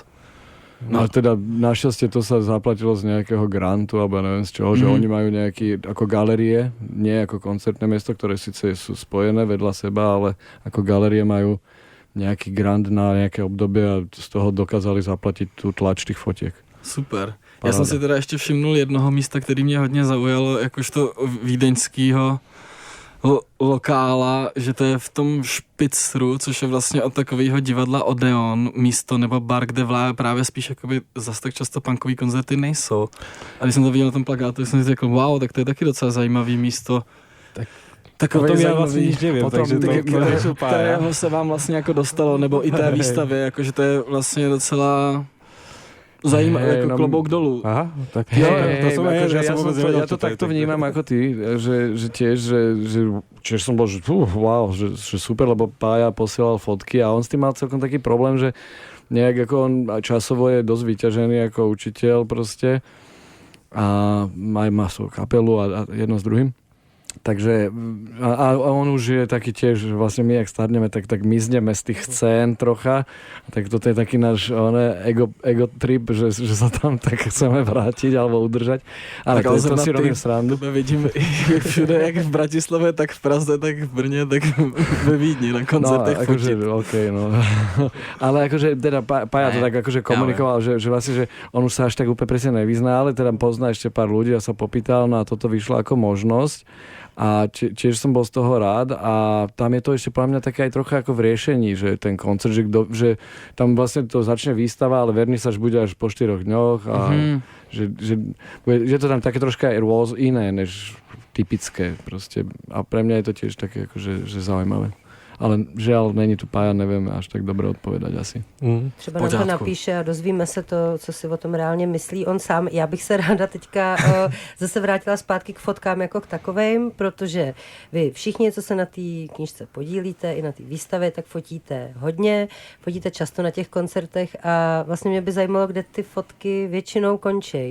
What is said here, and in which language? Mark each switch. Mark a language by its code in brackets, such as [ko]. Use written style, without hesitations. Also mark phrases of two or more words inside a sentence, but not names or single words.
[sk] No a teda našťastie to sa zaplatilo z nejakého grantu, alebo neviem z čoho, že oni majú nejaký ako galerie, nie ako koncertné miesto, ktoré síce sú spojené vedľa seba, ale ako galerie majú nejaký grant na nejaké obdobie a z toho dokázali zaplatiť tú tlač tých fotiek. Super. [cs] Já jsem si teda ještě všimnul jednoho místa, který mě hodně zaujalo, jakožto vídeňskýho lokála, že to je v tom Špicru, což je vlastně od takového divadla Odeon místo nebo bar, kde právě spíš jakoby zas tak často punkový koncerty nejsou. A když jsem to viděl na tom plakátu, jsem si řekl, wow, tak to je taky docela zajímavý místo. Takové [sk] potom ja vlastne nič neviem, takže to [cs] kterého se vám vlastně jako dostalo, nebo i té výstavě, jakože to je vlastně docela zajímavé, jako klobouk dolů. [sk] Aha, tak to som aj ja to takto vnímam ako ty, že tiež, že som bol, že wow, že super, lebo Pája posielal fotky a on s tým mal celkom taký problém, že nejak ako on časovo je dosť vyťažený ako učiteľ proste a má svoju kapelu a jedno s druhým. Takže a on už je taký tiež, vlastne my, jak starneme, tak mizneme z tých scén trocha. Tak toto je taký náš [en] ego trip, [sk] že sa tam tak chceme vrátiť alebo udržať. Ale tak to si robím srandu. [cs] Vidím všude, jak v Bratislave, tak v Praze, tak v Brně, tak ve Vídni na koncertech fotit. [sk] Okay, no. Ale akože teda Paja to tak akože komunikoval, že vlastne, že on už sa až tak úplne presne nevyzná, ale teda pozná ešte pár ľudí a sa popýtal, no a toto vyšlo ako možnosť. A tiež som bol z toho rád a tam je to ešte podľa mňa také aj trocha ako v riešení, že ten koncert, že tam vlastne to začne výstava, ale vernisáž bude až po 4 dňoch a že to tam také troška iné, než typické proste. A pre mňa je to tiež také akože že zaujímavé. Ale žiaľ, není tu Pája, nevieme až tak dobre odpovedať asi. [cs] Třeba nám to napíše a dozvíme se to, co si o tom reálně myslí on sám. Já bych se ráda teďka zase vrátila zpátky k fotkám jako k takovým, protože vy všichni, co se na té knížce podílíte, i na té výstavě, tak fotíte hodně, fotíte často na těch koncertech a vlastně mě by zajímalo, kde ty fotky většinou končí.